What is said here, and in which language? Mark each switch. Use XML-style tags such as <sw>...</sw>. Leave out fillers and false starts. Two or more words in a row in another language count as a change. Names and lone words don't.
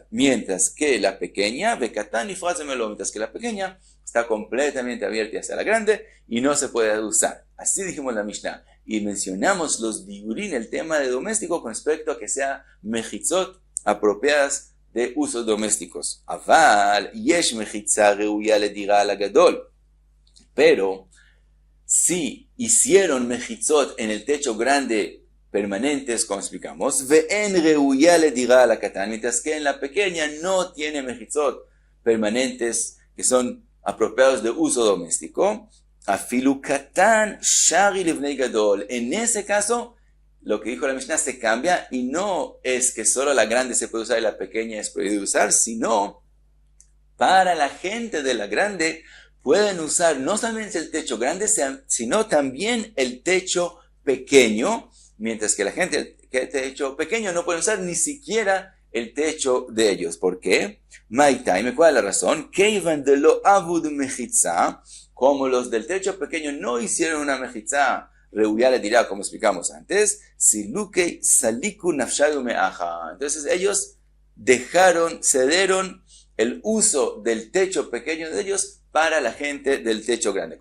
<es>Mientras que la pequeña,</es> <he>בקטן נפרץ במלואו,</he> <es>mientras que la pequeña está completamente abierta hacia la grande y no se puede usar. Así dijimos la Mishnah. Y mencionamos los diurin, el tema de doméstico, con respecto a que sea mechitzot apropiadas de usos domésticos.</es> <he>אבל, יש מחיצה ראויה לדירה על גדול.</he> <es>Pero, si hicieron mechitzot en el techo grande permanentes, como explicamos,</es> <he>ואין ראויה לדירה על קטן,</he> <es>mientras que en la pequeña no tiene mechitzot permanentes que son apropiados de uso doméstico,</es> <he>אפילו קטן שרי לבני גדול.</he> <es>En ese caso, lo que dijo la Mishnah se cambia y no es que solo la grande se puede usar y la pequeña es prohibido usar, sino para la gente de la grande pueden usar no solamente el techo grande, sino también el techo pequeño, mientras que la gente que el techo pequeño no puede usar ni siquiera el techo de ellos. ¿Por qué? Maitai, ¿cuál es la razón?</es> <arc>כיון דלא עבוד מחיצה,</arc> <es>como los del techo pequeño no hicieron una mechitza,</es> <he>ראויה לדירה,</he> <es>como explicamos antes,</es> <arc>סלוקי סליקו נפשייהו מהכא.</arc> <es>Entonces ellos cedieron el uso del techo pequeño de ellos para la gente del techo grande.</es>